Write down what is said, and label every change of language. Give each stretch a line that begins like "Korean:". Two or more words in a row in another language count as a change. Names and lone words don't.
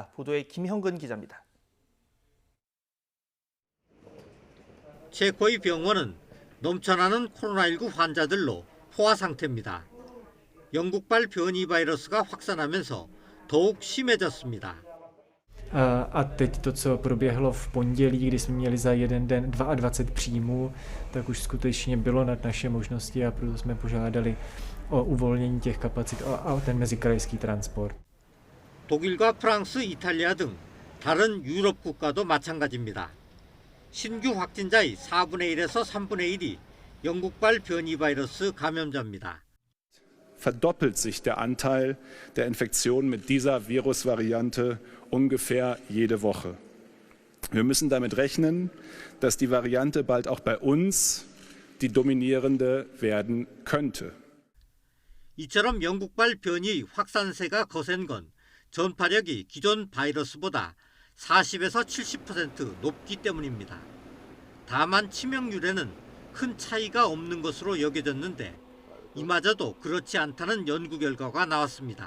Korean: 보도에 김형근 기자입니다. 체코의 병원은 넘쳐나는 코로나19 환자들로 포화 상태입니다. 영국발 변이 바이러스가 확산하면서 더욱 심해졌습니다.
Czech: A teď to, co proběhlo v pondělí, kdy jsme měli za jeden den 22 příjmů, tak už skutečně bylo nad naše možnosti a proto jsme požádali o uvolnění těch kapacit a ten mezikrajský transport.
Korean: 독일과 프랑스, 이탈리아 등 다른 유럽 국가도 마찬가지입니다. 신규 확진자의 4분의 1에서 3분의 1이 영국발 변이 바이러스 감염자입니다.
German: Verdoppelt sich der Anteil der Infektionen mit dieser Virusvariante ungefähr jede Woche. Wir müssen damit rechnen, dass die Variante bald auch bei uns die dominierende werden könnte.
Korean: 이처럼 영국발 변이 확산세가 거센 건 전파력이 기존 바이러스보다 40에서 70% 높기 때문입니다. 다만 치명률에는 큰 차이가 없는 것으로 여겨졌는데 이마저도 그렇지 않다는 연구 결과가 나왔습니다.